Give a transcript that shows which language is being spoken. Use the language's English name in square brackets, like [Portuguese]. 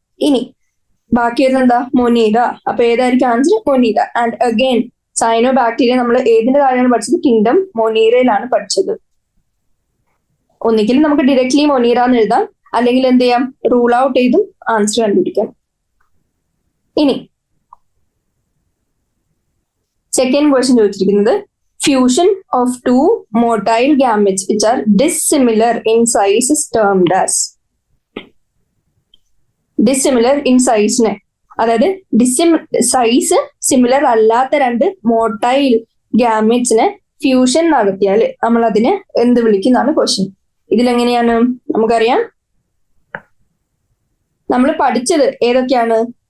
[Malayalam] ഇനി ബാക്കി വരുന്നത് എന്താ? മൊനീറ. അപ്പൊ ഏതായിരിക്കും answer? Monera. And again സൈനോ bacteria നമ്മൾ ഏതിന്റെ താഴെയാണ് പഠിച്ചത്? കിങ്ഡം മൊനീറയിലാണ് പഠിച്ചത്. ഒന്നുകിൽ നമുക്ക് ഡയറക്ട്ലി മൊനീറ എന്ന് എഴുതാം, അല്ലെങ്കിൽ എന്ത് ചെയ്യാം? റൂൾ ഔട്ട് ചെയ്തും ആൻസർ കണ്ടുപിടിക്കാം. ഇനി സെക്കൻഡ് ക്വസ്റ്റ്യൻ ചോദിച്ചിരിക്കുന്നത് [English] Fusion of two motile gametes which are dissimilar in size is termed as. [Malayalam] Dissimilar in സൈസിനെ, അതായത് സൈസ് സിമിലർ അല്ലാത്ത രണ്ട് മോട്ടൈൽ ഗാമെറ്റ്സിനെ ഫ്യൂഷൻ നടത്തിയാൽ നമ്മൾ അതിനെ എന്ത് വിളിക്കുന്നതാണ് ക്വസ്റ്റ്യൻ. ഇതിലെങ്ങനെയാണ്? നമുക്കറിയാം നമ്മൾ പഠിച്ചത് ഏതൊക്കെയാണ്?